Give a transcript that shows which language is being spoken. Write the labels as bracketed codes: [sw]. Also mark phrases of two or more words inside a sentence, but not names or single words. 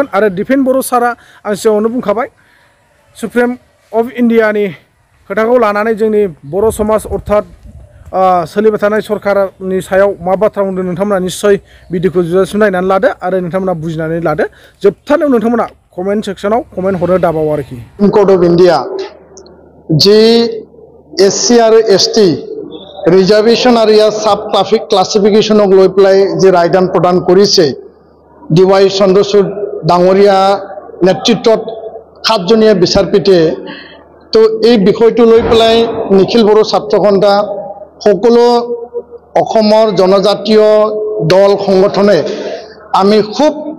[brx] आरो दिपेन बर' सारा आं सिगाङावनो बुंखाबाय सुप्रिम अफ इन्डियानि खोथाखौ लानानै जोंनि बर' समाज अर्थात सोलिबाय थानाय सरकारनि सायाव मा बाथ्रा बुंदों नोंथांमोना निश्चय भिडिअखौ जोबजासिम नायनानै लादो आरो नोंथांमोना बुजिनानै लादो। जोबथारनायाव नोंथांमोना कमेन्ट सेक्सनाव कमेन्ट हरनो दाबाव आरोखि। कोड अफ इन्डिया जि एससी आरो एसटी रिजार्वेशन और या सब क्लासिफिकेशनक [as] লৈ পেলাই যে ৰায়দান প্ৰদান কৰিছে ডিৱাই চন্দ্ৰচূড় ডাঙৰীয়া নেতৃত্বত 7জনীয়া বিচাৰপীঠে তো এই বিষয়টো লৈ পেলাই নিখিল বড়ো ছাত্ৰ সন্থা সকলো অসমৰ জনজাতীয় দল সংগঠনে আমি খুব